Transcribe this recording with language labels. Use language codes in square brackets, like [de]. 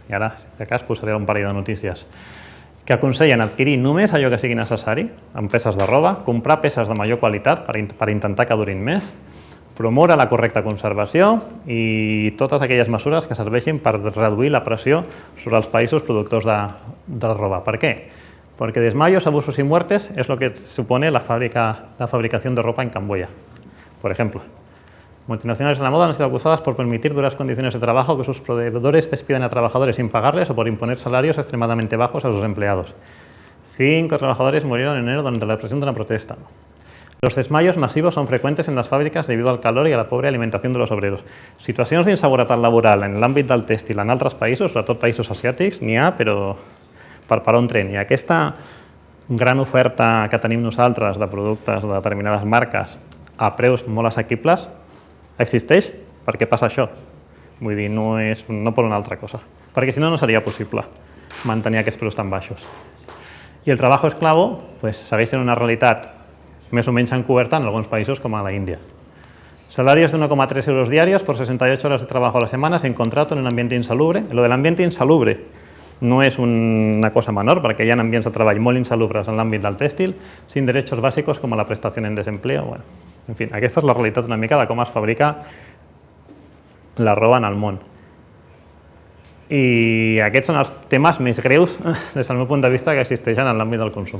[ca] I ara, si de cas, posaré un parell de notícies. Que aconsellen adquirir només allò que sigui necessari, en peces de roba, comprar peces de major qualitat per intentar que durin més, promoure la correcta conservació i totes aquelles mesures que serveixin per reduir la pressió sobre els països productors de roba. Per què? [es] Porque desmayos, abusos y muertes es lo que supone la fabricación de ropa en Camboya, por ejemplo. Multinacionales de la moda han sido acusadas por permitir duras condiciones de trabajo, que sus proveedores despidan a trabajadores sin pagarles o por imponer salarios extremadamente bajos a sus empleados. 5 trabajadores murieron en enero durante la represión de una protesta. Los desmayos masivos son frecuentes en las fàbriques debido al calor y a la pobre alimentación de los obreros. [ca] Situacions d'inseguretat laboral en l'àmbit del tèxtil en altres països, sobretot països asiàtics, n'hi ha, però per on tren. I aquesta gran oferta que tenim nosaltres de productes de determinades marques a preus molt assequibles existeix perquè passa això. Vull dir, no per una altra cosa. Perquè si no, no seria possible mantenir aquests preus tan baixos. I el [es] trabajo esclavo [ca] segueix sent una realitat més o menys encoberta en alguns països com a l'Índia. [es] Salarios de 1,3 euros diarios por 68 horas de trabajo a la semana sin contrato en un ambiente insalubre. [ca] Lo de l'ambient insalubre no és una cosa menor, perquè hi ha ambients de treball molt insalubres en l'àmbit del tèxtil, [es] sin derechos básicos [ca] com la prestació en desempleo. Bueno, en fi, aquesta és la realitat una mica de com es fabrica la roba en el món. I aquests són els temes més greus, des del meu punt de vista, que existeixen en l'àmbit del consum.